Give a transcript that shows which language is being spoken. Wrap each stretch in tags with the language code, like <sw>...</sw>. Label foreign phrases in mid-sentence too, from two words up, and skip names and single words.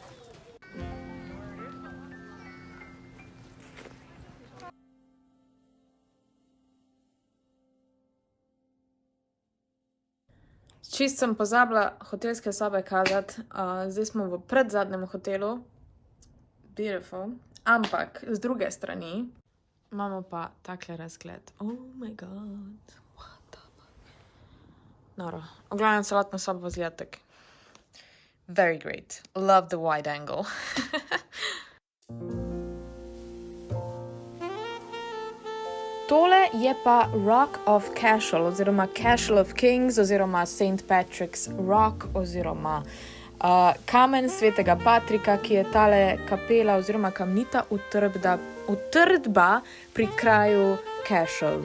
<sl>Čist sem pozabila hotelske sobe kazati, zdaj smo v predzadnjem hotelu.</sl> <en>Beautiful.</en> <sl>Ampak z druge strani imamo pa takle razgled.</sl> <en>Oh my god. What the fuck.</en> <sl>Noro. V glavnem celotna soba izgleda tak.</sl> <en>Very great. Love the wide angle.</en> <sl>Tole je pa Rock of Cashel, oziroma Cashel of Kings, oziroma St. Patrick's Rock, oziroma kamen svetega Patrika, ki je tale kapela oziroma kamnita utrdba pri kraju Cashel.</sl>